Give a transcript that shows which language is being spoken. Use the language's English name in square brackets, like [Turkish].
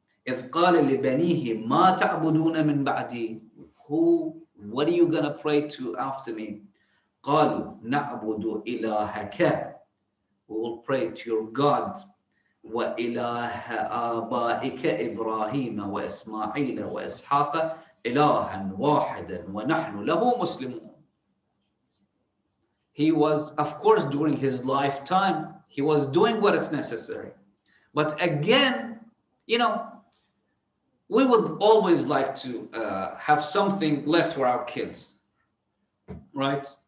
[Arabic] إذ قال لبنيه ما تعبدون من بعدي, [English] what are you gonna pray to after me? [Arabic] قالوا نعبد إلهك, [English] we will pray to your God, [Arabic] وإله آبائك إبراهيم وإسماعيل وإسحاق إلها واحدا ونحن له مسلمون. [English] He was, of course, during his lifetime, he was doing what is necessary. But again, you know, we would always like to have something left for our kids, right?